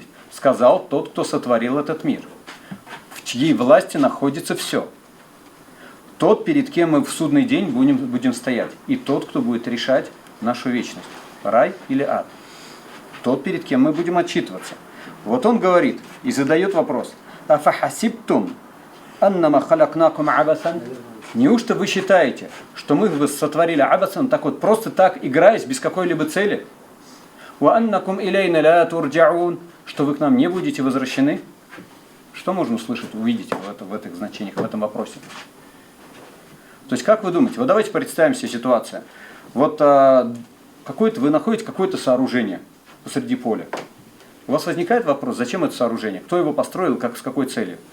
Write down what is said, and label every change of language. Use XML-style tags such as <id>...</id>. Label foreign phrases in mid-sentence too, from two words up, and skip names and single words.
<ru>Сказал тот, кто сотворил этот мир. В чьей власти находится все. Тот, перед кем мы в судный день будем стоять. И тот, кто будет решать нашу вечность. Рай или ад. Тот, перед кем мы будем отчитываться. Вот он говорит и задает вопрос.</ru> <ar>أفحسبتم أنما خلقناكم عبثا.</ar> <ru>Неужто вы считаете, что мы вас сотворили абасан, так вот просто так, играясь, без какой-либо цели?</ru> <ar>وَأَنَّكُمْ إِلَيْنَ لَا تُرْجَعُونَ,</ar> <ru>что вы к нам не будете возвращены? Что можно услышать, увидеть в этих значениях, в этом вопросе? То есть, как вы думаете? Вот давайте представим себе ситуацию. Вот вы находите какое-то сооружение посреди поля. У вас возникает вопрос, зачем это сооружение? Кто его построил, с какой целью?</ru>